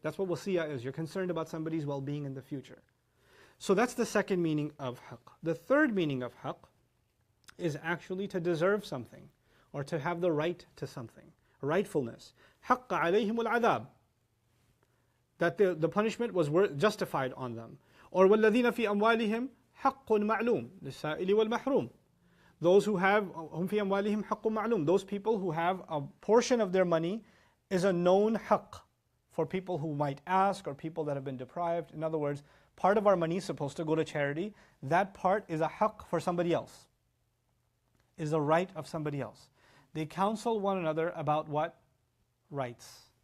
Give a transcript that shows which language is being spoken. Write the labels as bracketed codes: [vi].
[en] That's what wasiyah is. You're concerned about somebody's well-being in the future. So that's the second meaning of haqq. The third meaning of haqq is actually to deserve something, or to have the right to something, rightfulness. حَقَّ عَلَيْهِمُ الْعَذَابِ, that the punishment was justified on them. [ar] Or وَالَّذِينَ فِي أَمْوَالِهِمْ حَقٌّ مَعْلُومٌ لِلسَّائِلِ وَالْمَحْرُومِ. Those who have هُمْ فِي أَمْوَالِهِمْ حَقٌّ مَعْلُومٌ. [en] Those people who have a portion of their money is a known haqq for people who might ask, or people that have been deprived. In other words, part of our money is supposed to go to charity. That part is a haqq for somebody else, is a right of somebody else. They counsel one another about what? Rights.